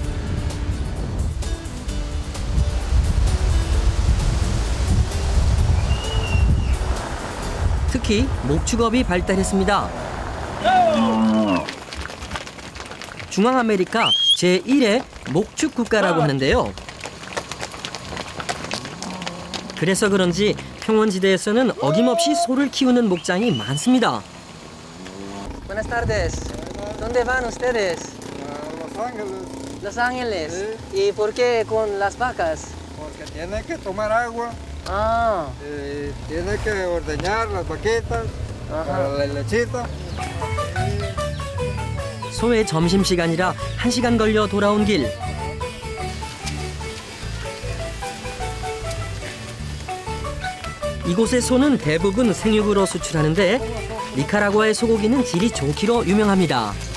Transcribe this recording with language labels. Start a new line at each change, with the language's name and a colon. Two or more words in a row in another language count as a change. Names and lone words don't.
Korean: 특히 목축업이 발달했습니다. 중앙아메리카 제1의 목축 국가라고 하는데요. 그래서 그런지 평원지대에서는 어김없이 소를 키우는 목장이 많습니다.
Spanish: Buenas tardes. ¿Dónde van ustedes? Los Ángeles. Los Ángeles. Sí. ¿Y por qué con las vacas? Porque tiene que tomar agua,
Korean: 아,
Spanish: tiene que ordeñar las vaquitas para la lechita.
Korean: 소의 점심시간이라 1시간 걸려 돌아온 길. 이곳의 소는 대부분 생육으로 수출하는데 니카라과의 소고기는 질이 좋기로 유명합니다.